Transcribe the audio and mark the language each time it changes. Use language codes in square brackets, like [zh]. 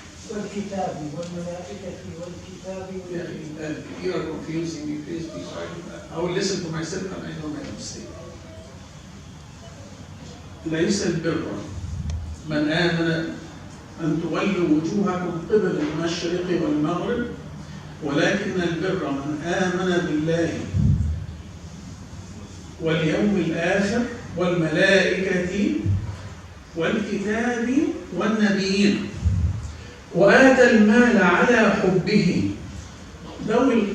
[ar] والكتاب والملائكة والكتاب والنبيين. [en] You are confusing me, please be silent. I will listen to myself and I know my mistake. [ar] ليس البر من آمن أن تولوا وجوهكم قبل المشرق والمغرب ولكن البر من آمن بالله واليوم الآخر والملائكة والكتاب والنبيين وآتى المال على حبه ذوي